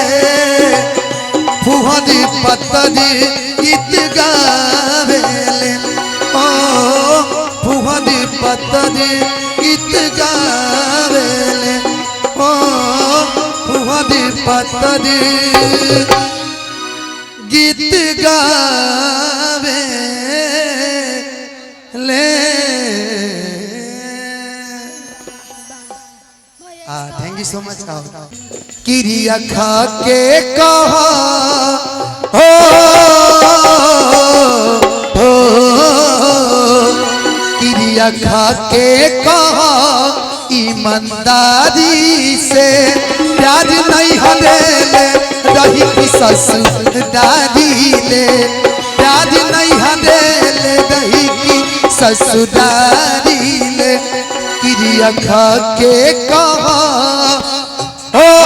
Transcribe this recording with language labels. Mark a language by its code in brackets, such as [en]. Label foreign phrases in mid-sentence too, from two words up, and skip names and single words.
[bho] फुहरी पत्थर गीत गावेले ओ फुहरी पत्थर गीत गावेले ओ फुहरी पत्थर गीत गावेले [en] thank you so much. [bho] किरिया खा के कहा हो किरिया खा के कहा ईमानदारी से प्यार नहीं हरेले रही की ससुरारी ले प्यार नहीं हरेले रही की ससुरारी ले किरिया खा के कहा हो